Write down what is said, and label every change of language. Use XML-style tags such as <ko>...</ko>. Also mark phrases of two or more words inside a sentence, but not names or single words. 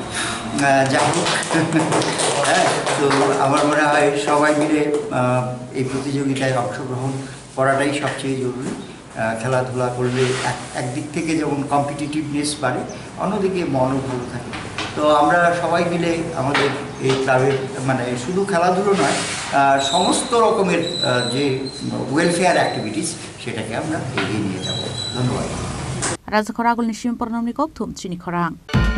<bn>যাই হোক হ্যাঁ তো আমার মনে হয় সবাই মিলে এই প্রতিযোগিতায় অংশগ্রহণ করাটাই সবচেয়ে জরুরি খেলাধুলা করলে একদিক থেকে যেমন কম্পিটিটিভনেস বাড়ে অন্যদিকে মনও ভালো থাকে তো আমরা সবাই মিলে আমাদের এই ক্লাবের মানে শুধু খেলাধুলো নয় সমস্ত রকমের যে</bn> <en>welfare activities</en> <bn>সেটাকে আমরা এগিয়ে নিয়ে যাব ধন্যবাদ</bn> <trp>Raja Khoragul ni Shim Parnamni Kok Thum Chini Khorang</trp>